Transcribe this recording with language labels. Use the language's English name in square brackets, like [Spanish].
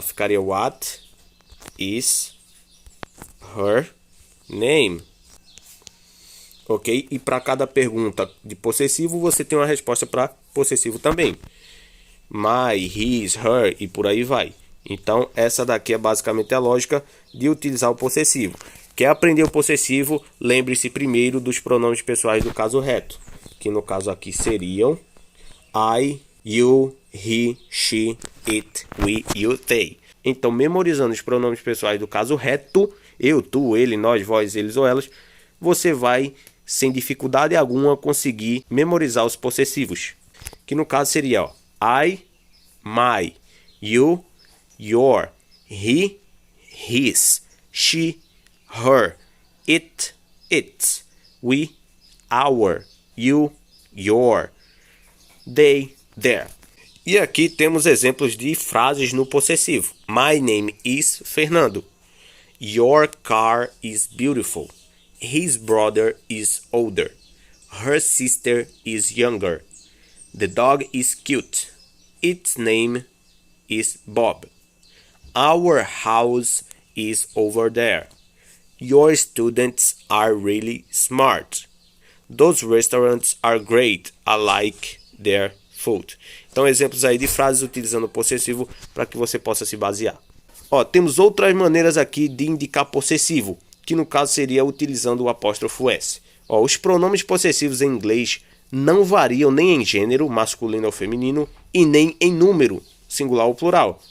[Portuguese] Ficaria [English] what is her name? [Portuguese] Ok? E para cada pergunta de possessivo, você tem uma resposta para possessivo também. My, his, her e por aí vai. Então, essa daqui é basicamente a lógica de utilizar o possessivo. Quer aprender o possessivo? Lembre-se primeiro dos pronomes pessoais do caso reto, que no caso aqui seriam I, you, he, she, it, we, you, they. Então, memorizando os pronomes pessoais do caso reto, eu, tu, ele, nós, vós, eles ou elas, você vai, sem dificuldade alguma, conseguir memorizar os possessivos. Que no caso seria, ó, [English] I, my, you, your, he, his, she, her, it, its, we, our, you, your, they, their. [Portuguese] E aqui temos exemplos de frases no possessivo. [English] My name is Fernando. Your car is beautiful. His brother is older. Her sister is younger. The dog is cute. Its name is Bob. Our house is over there. Your students are really smart. Those restaurants are great. I like their food. [Portuguese] Então, exemplos aí de frases utilizando o possessivo para que você possa se basear. Ó, temos outras maneiras aqui de indicar possessivo, que no caso seria utilizando o apóstrofo S. Ó, os pronomes possessivos em inglês não variam nem em gênero, masculino ou feminino, e nem em número, singular ou plural.